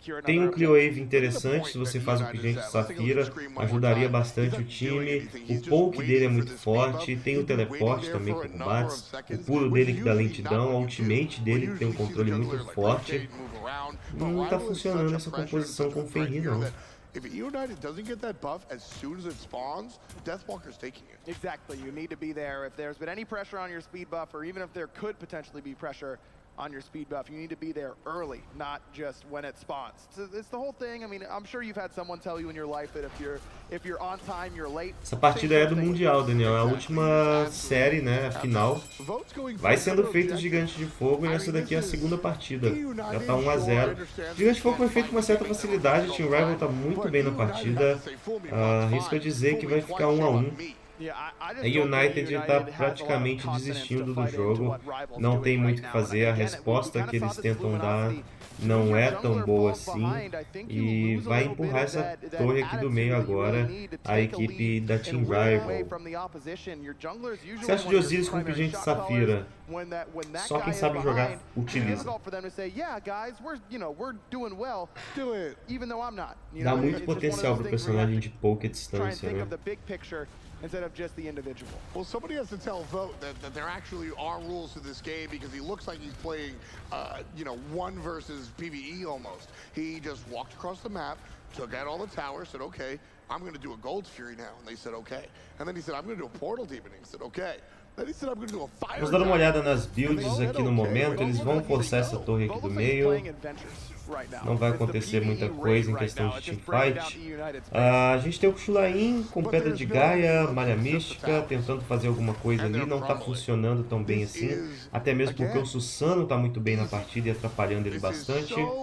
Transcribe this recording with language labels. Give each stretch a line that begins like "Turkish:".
Portuguese: Tem um Cleowave interessante, se você faz o Pingente de Safira, ajudaria bastante o time. O poke dele é muito forte, tem o teleporte também com Rumbates. O pulo dele que dá lentidão, a ultimate dele que tem um controle muito forte. Não tá funcionando essa composição com o Fenrir, não.
English: If Eunited doesn't get that buff as soon as it spawns, Deathwalker's taking it. Exactly, you need to be there. If there's been any pressure on your speed buff, or even if there could potentially be pressure on your speed buff, you need to be there early, not just when it spawns. It's the whole thing. I mean, I'm sure you've had someone tell you in your life that if you're on time, you're late.
Portuguese: Essa partida é do Mundial, Daniel. É a última série, né? A final. Vai sendo feito o Gigante de Fogo e essa daqui é a segunda partida. Já tá 1 a 0. O Gigante de Fogo foi feito com uma certa facilidade. O Team Rival tá muito bem na partida. Arrisco a dizer que vai ficar 1 a 1. A United está praticamente desistindo do jogo, não tem muito o que fazer, a resposta que eles tentam dar não é tão boa assim, e vai empurrar essa torre aqui do meio agora, a equipe da Team Rival. Você acha de Osiris com Pingente de Safira? Só quem sabe jogar utiliza. Dá muito potencial para o personagem de pouca distância, né?
English: Instead of just the individual. Well, somebody has to tell Vote that there actually are rules to this game, because he looks like he's playing, one versus PvE almost. He just walked across the map, took out all the towers, said, okay, I'm going to do a Gold Fury now. And they said, okay. And then he said, I'm going to do a Portal Deepening. He said, okay.
Portuguese: Vamos dar uma olhada nas builds aqui no momento. Eles vão forçar essa torre aqui do meio. Não vai acontecer muita coisa em questão de teamfight. A gente tem o Xulain com Pedra de Gaia, Malha Mística, tentando fazer alguma coisa ali. Não está funcionando tão bem assim. Até mesmo porque o Susano está muito bem na partida e atrapalhando ele bastante.